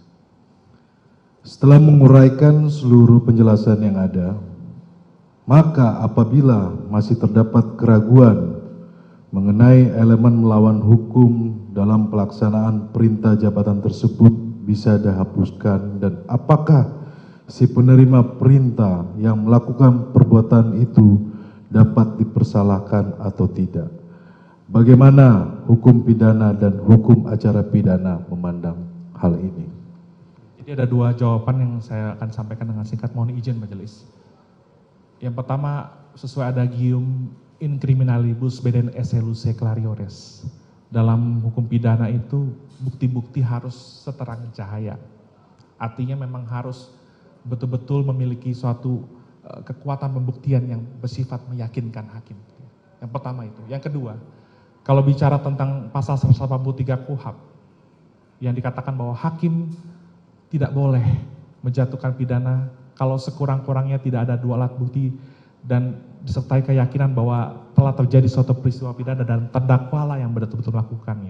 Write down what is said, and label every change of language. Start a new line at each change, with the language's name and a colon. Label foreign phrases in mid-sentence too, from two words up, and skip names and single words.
Indonesian: Setelah menguraikan seluruh penjelasan yang ada, maka apabila masih terdapat keraguan mengenai elemen melawan hukum dalam pelaksanaan perintah jabatan tersebut bisa dihapuskan dan apakah si penerima perintah yang melakukan perbuatan itu dapat dipersalahkan atau tidak. Bagaimana hukum pidana dan hukum acara pidana memandang hal ini? Jadi ada 2 jawaban yang saya akan sampaikan dengan singkat, mohon izin majelis. Yang pertama, sesuai adagium
Latin: in criminalibus beden esse luce clariores.
Indonesian: Dalam hukum pidana itu bukti-bukti harus seterang cahaya. Artinya memang harus betul-betul memiliki suatu kekuatan pembuktian yang bersifat meyakinkan hakim. Yang pertama itu. Yang kedua, kalau bicara tentang pasal 183 KUHP yang dikatakan bahwa hakim tidak boleh menjatuhkan pidana kalau sekurang-kurangnya tidak ada 2 alat bukti dan disertai keyakinan bahwa telah terjadi suatu peristiwa pidana dan terdakwalah yang betul-betul melakukannya.